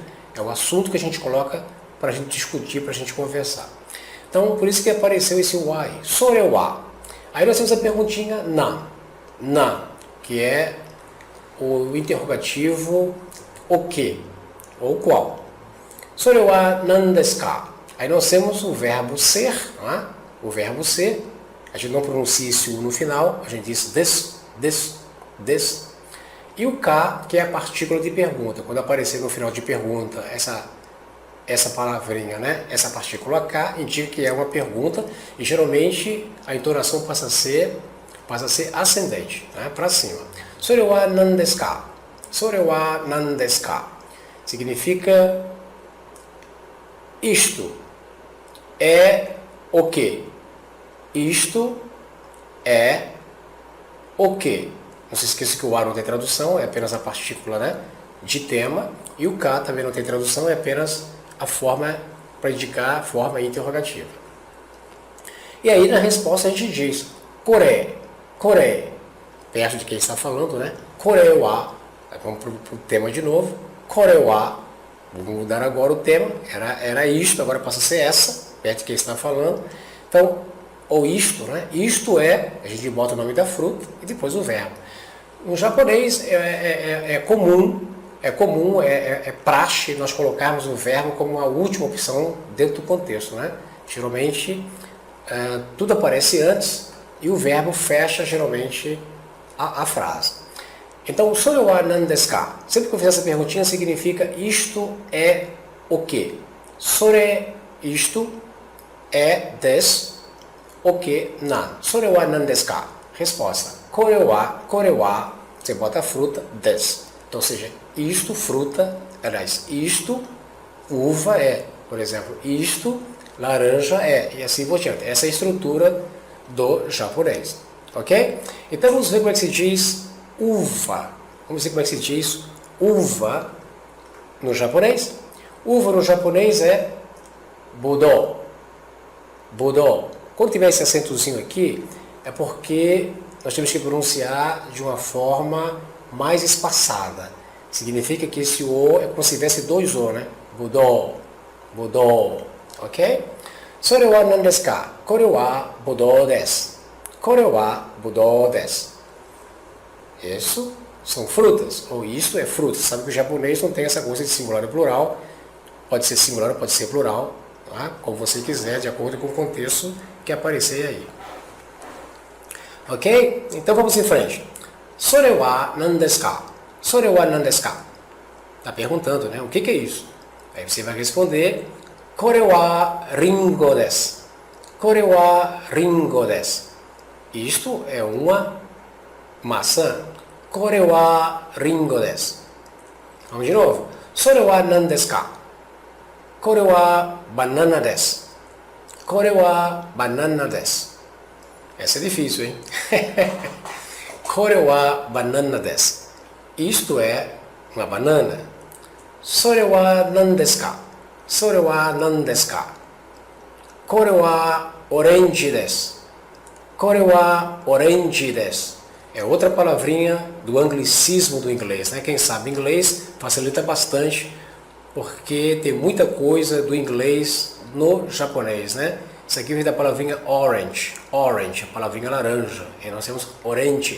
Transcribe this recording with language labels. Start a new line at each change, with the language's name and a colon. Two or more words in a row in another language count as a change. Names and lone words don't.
Portuguese: É o assunto que a gente coloca para a gente discutir, para a gente conversar. Então, por isso que apareceu esse wa aí.
Japanese: それは.
Portuguese: Aí nós temos a perguntinha na, que é o interrogativo o que, ou qual.
Japanese: それは何ですか?
Portuguese: Aí nós temos o verbo ser, não é? O verbo ser, a gente não pronuncia esse u no final, a gente diz des. E o ka, que é a partícula de pergunta. Quando aparecer no final de pergunta essa palavrinha, né? Essa partícula K indica que é uma pergunta e geralmente a entonação passa a ser ascendente, né? Para cima.
Japanese: それは何ですか？それは何ですか?
Portuguese: Significa isto é o que? Isto é o que? Não se esqueça que o a não tem tradução, é apenas a partícula, né, de tema, e o K também não tem tradução, é apenas a forma para indicar a forma interrogativa. E aí na resposta a gente diz kore, perto de quem está falando, né?
Japanese: これは,
Portuguese: vamos para o tema de novo,
Japanese: これは,
Portuguese: vamos mudar agora o tema, era isto, agora passa a ser essa, perto de quem está falando. Então, ou isto, né? Isto é, a gente bota o nome da fruta e depois o verbo. No japonês é comum, é praxe nós colocarmos o verbo como a última opção dentro do contexto, né? Geralmente, tudo aparece antes e o verbo fecha geralmente a frase. Então,
Japanese: それは何ですか?
Portuguese: Sempre que eu fizer essa perguntinha, significa isto é o quê? Sore, isto, é des, o que, nan.
Japanese: それは何ですか? Resposta. これは,
Portuguese: você bota a fruta, des. Então, ou seja, isto, fruta, aliás, isto, uva é. Por exemplo, isto, laranja é. E assim por diante. Essa é a estrutura do japonês. Ok? Então, vamos ver como é que se diz uva. Vamos ver como é que se diz uva no japonês. Uva no japonês é budou. Budou. Quando tiver esse acentozinho aqui, é porque nós temos que pronunciar de uma forma mais espaçada. Significa que esse O é como se tivesse dois O, né?
Japanese: ぶどう。ぶどう. Ok? それは何ですか? これはぶどうです. これはぶどうです.
Portuguese: Isso são frutas, ou isto é fruta. Sabe que o japonês não tem essa coisa de singular e plural. Pode ser singular, pode ser plural, tá? Como você quiser, de acordo com o contexto que aparecer aí. Ok? Então vamos em frente.
Japanese: それは何ですか? それは何ですか?
Portuguese: Está perguntando, né? O que é isso? Aí você vai responder:
Japanese: これはりんごです. これはりんごです.
Portuguese: Isto é uma maçã.
Japanese: これはりんごです.
Portuguese: Vamos de novo.
Japanese: それは何ですか？これはバナナです. これはバナナです.
Portuguese: Essa é difícil, hein?
Japanese: これはバナナです.
Portuguese: Isto é uma banana.
Japanese: それは何ですか？それは何ですか? これはオレンジです. これはオレンジです.
Portuguese: É outra palavrinha do anglicismo do inglês, né? Quem sabe inglês facilita bastante, porque tem muita coisa do inglês no japonês, né? Isso aqui vem da palavrinha orange, orange, a palavrinha laranja, e nós temos orange.